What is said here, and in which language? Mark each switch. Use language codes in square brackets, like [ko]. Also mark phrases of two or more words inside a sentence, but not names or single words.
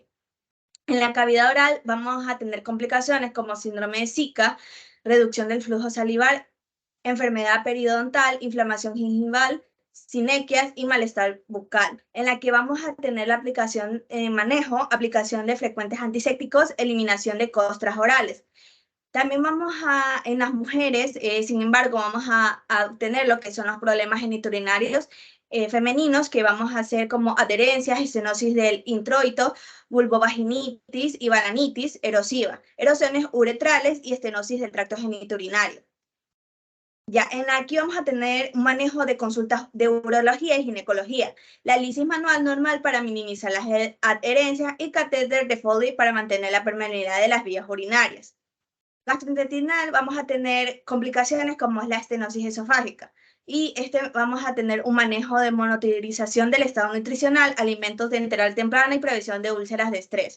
[es] En la cavidad oral vamos a tener complicaciones como síndrome de Zika, reducción del flujo salival, enfermedad periodontal, inflamación gingival, sinequias y malestar bucal, en la que vamos a tener la aplicación aplicación de frecuentes antisépticos, eliminación de costras orales. También en las mujeres, sin embargo, vamos a obtener lo que son los problemas genitourinarios femeninos, que vamos a hacer como adherencias, estenosis del introito, vulvovaginitis y balanitis erosiva, erosiones uretrales y estenosis del tracto genitourinario. Ya, aquí vamos a tener un manejo de consultas de urología y ginecología, la lisis manual normal para minimizar las adherencias y catéter de Foley para mantener la permeabilidad de las vías urinarias. Gastrointestinal vamos a tener complicaciones como es la estenosis esofágica y vamos a tener un manejo de monitorización del estado nutricional, alimentos de enteral temprana y prevención de úlceras de estrés.